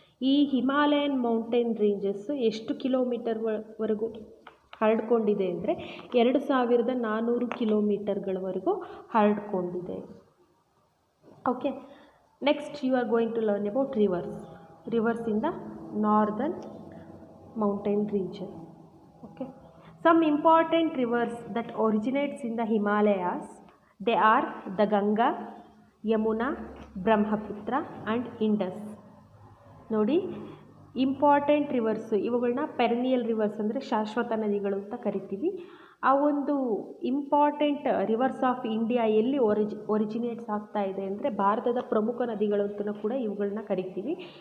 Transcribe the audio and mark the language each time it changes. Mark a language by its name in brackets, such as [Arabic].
[Kannada] ಈ Himalayan mountain ranges ಎಷ್ಟು ಕಿಲೋಮೀಟರ್ವರೆಗೂ ಹರಡ್ಕೊಂಡಿದೆ ಅಂದರೆ 2,400 ಕಿಲೋಮೀಟರ್ಗಳವರೆಗೂ ಹರಡ್ಕೊಂಡಿದೆ. [English] Okay, next you are going to learn about rivers. Rivers in the northern mountain region. Okay, some important rivers that originates in the Himalayas, they are the Ganga, Yamuna, Brahmaputra and Indus. [Kannada] ನೋಡಿ, important reverse ಇವುಗಳನ್ನ perennial reverse ಅಂದರೆ ಶಾಶ್ವತ ನದಿಗಳು ಅಂತ ಕರಿತೀವಿ. ಆ ಒಂದು [English] important rivers of India [Kannada] ಎಲ್ಲಿ ಒರಿಜಿನೇಟ್ಸ್ ಆಗ್ತಾ ಇದೆ ಅಂದರೆ ಭಾರತದ ಪ್ರಮುಖ ನದಿಗಳು ಅಂತಲೂ ಕೂಡ ಇವುಗಳನ್ನ ಕರಿತೀವಿ.